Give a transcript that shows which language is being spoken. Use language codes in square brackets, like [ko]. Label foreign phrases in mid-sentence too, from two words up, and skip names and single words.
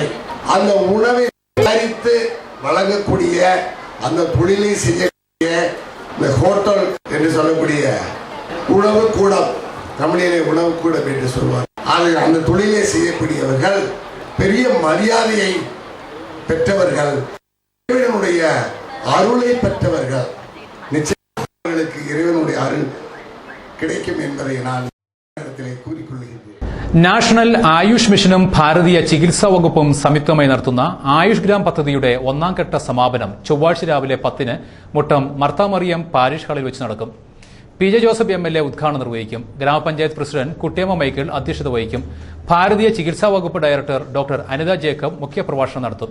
[ta] அந்த உணவை தயாரித்து வழங்கக்கூடிய அந்த தொழிலை செய்யக்கூடிய இந்த ஹோட்டல் என்று சொல்லக்கூடிய உணவு கூடம், தமிழிலே உணவு கூடம் என்று சொல்வார். அது அந்த தொழிலை செய்யக்கூடியவர்கள் பெரிய மரியாதையை பெற்றவர்கள், இறைவனுடைய அருளை பெற்றவர்கள். நிச்சயங்களுக்கு இறைவனுடைய அருள் கிடைக்கும் என்பதை நான் இடத்திலே கூறிக்கொள்கிறேன். [ml] നാഷണൽ ആയുഷ് മിഷനും ഭാരതീയ ചികിത്സാ വകുപ്പും സംയുക്തമായി നടത്തുന്ന ആയുഷ് ഗ്രാം പദ്ധതിയുടെ 1ാം ഘട്ട സമാപനം ചൊവ്വാഴ്ച രാവിലെ 10-ന് മുട്ടം മർത്താമറിയം പാരിഷ് ഹാളിൽ വെച്ച് നടക്കും. PJ ജോസഫ് MLA ഉദ്ഘാടനം നിർവഹിക്കും. ഗ്രാമപഞ്ചായത്ത് പ്രസിഡന്റ് കുട്ടിയമ്മ മൈക്കിൾ അധ്യക്ഷത വഹിക്കും. ഭാരതീയ ചികിത്സാ വകുപ്പ് ഡയറക്ടർ ഡോക്ടർ അനിത ജേക്കബ് മുഖ്യപ്രഭാഷണം നടത്തും.